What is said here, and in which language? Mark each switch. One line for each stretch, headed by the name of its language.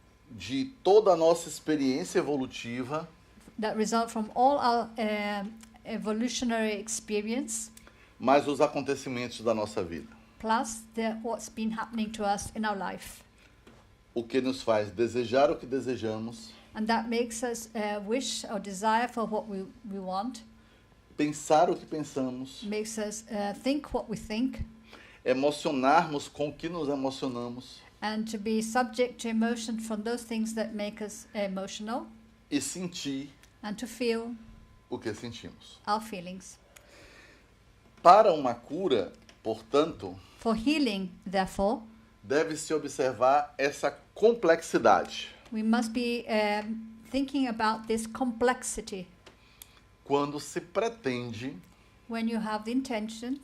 Portuguese: de toda a nossa experiência evolutiva,
English: that result from all our evolutionary experience
Portuguese: mais os acontecimentos da nossa vida.
English: plus what's been happening to us in our life.
Portuguese: O que nos faz desejar o que desejamos,
English: And that makes us wish or desire for what we want,
Portuguese: pensar o que pensamos,
English: makes us think what we think,
Portuguese: emocionarmos com o que nos emocionamos
English: and to be subject to emotion from those things that make us emotional,
Portuguese: e sentir
English: and to feel
Portuguese: o que sentimos.
English: our feelings.
Portuguese: Para uma cura, portanto,
English: For healing, therefore,
Portuguese: deve-se observar essa complexidade.
English: we must be thinking about this complexity
Portuguese: Quando se pretende
English: when you have the intention